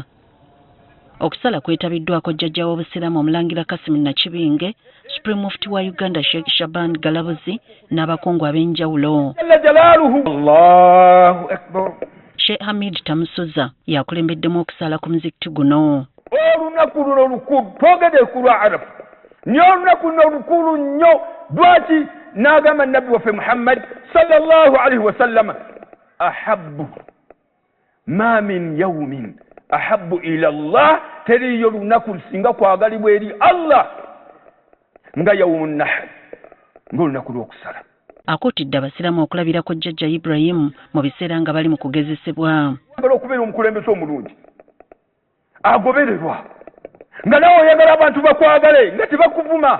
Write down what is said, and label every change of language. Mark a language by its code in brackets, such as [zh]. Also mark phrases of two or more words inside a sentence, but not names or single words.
[lg] Okusala kwetabiddwako jjajja w'obusiraamu Omulangira Kasim Nakibinge, [en] Supreme Mufti [lg] wa Uganda Sheikh Shaban Galabuzi n'abakungu ab'enjawulo. [ar] الله أكبر. [lg] Sheikh Hamid Tamusuza yakulembeddemu okusala ku muzikiti guno. Olunaku luno olukulu twogedde ku lwa Arafa nnyo olunaku luno olukulu nnyo lwaki n'agamba Nabbi waffe Muhammad [ar] صلى الله عليه وسلم أحب ما من يوم أحب إلى الله [lg] teriyo lunaku lusinga kwagalibwa eri Allah nga [ar] يوم النحر [lg] ng'olunaku lw'okusala. Akuutidde abasiraamu okulabirako jjajja Ibrahim mu biseera nga bali mu kugezesebwa. Okubeera omukulembeze omulungi agobererwa nga nawe oyagala abantu bakwagale nga tebakuvuma.